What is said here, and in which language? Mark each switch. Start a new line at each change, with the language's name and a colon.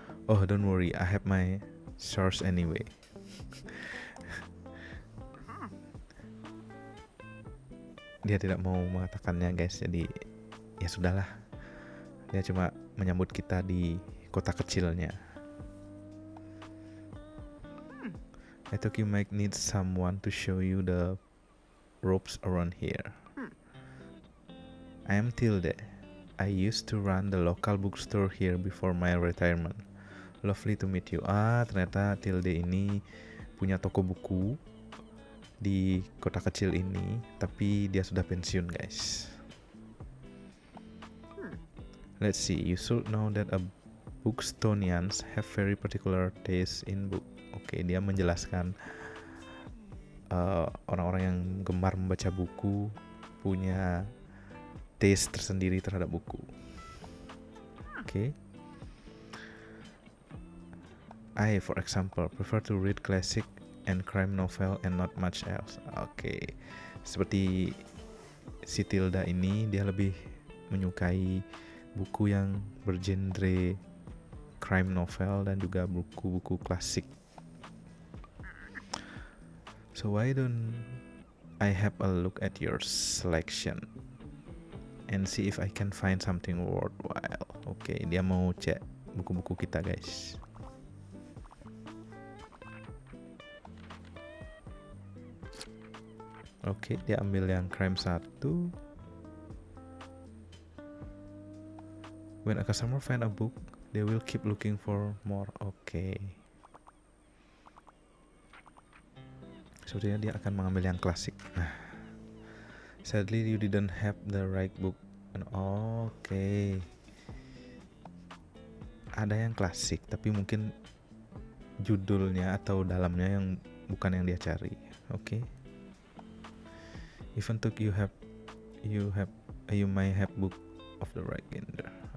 English: Oh, don't worry, I have my source anyway.
Indonesian: Dia tidak mau mengatakannya guys, jadi ya sudahlah. Dia cuma menyambut kita di kota kecilnya.
English: I thought you might need someone to show you the ropes around here. I am Tilde. I used to run the local bookstore here before my retirement. Lovely to meet you.
Indonesian: Ternyata Tilde ini punya toko buku di kota kecil ini, tapi dia sudah pensiun guys.
English: Let's see, you should know that a Bookstonians have very particular taste in book.
Indonesian: Oke, dia menjelaskan orang-orang yang gemar membaca buku punya taste tersendiri terhadap buku. Oke.
English: I, for example, prefer to read classic and crime novel and not much else. Oke.
Indonesian: Seperti si Tilda ini, dia lebih menyukai buku yang bergenre crime novel dan juga buku-buku klasik.
English: So why don't I have a look at your selection and see if I can find something worthwhile.
Indonesian: Oke, dia mau cek buku-buku kita guys. Oke, dia ambil yang crime 1.
English: When a customer find a book, they will keep looking for more. Oke.
Indonesian: Sepertinya dia akan mengambil yang klasik. Nah,
English: Sadly you didn't have the right book. Oke.
Indonesian: Ada yang klasik tapi mungkin judulnya atau dalamnya yang bukan yang dia cari. Oke.
English: Even though you may have book of the right gender.